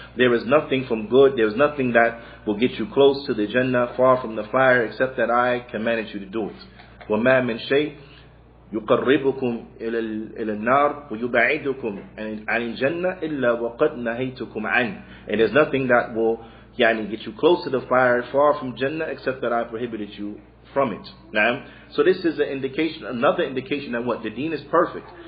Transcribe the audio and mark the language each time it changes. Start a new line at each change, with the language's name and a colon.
English: There is nothing from good, there is nothing that will get you close to the Jannah, far from the fire, except that I commanded you to do it.
Arabic: وما من شيء يقربكم إلى النار ويبعدكم عن الجنة إلا وقد نهيتكم عنه.
English: And there's nothing that will get you close to the fire, far from Jannah, except that I prohibited you from it. Now, so this is an indication, another indication that what? The deen is perfect.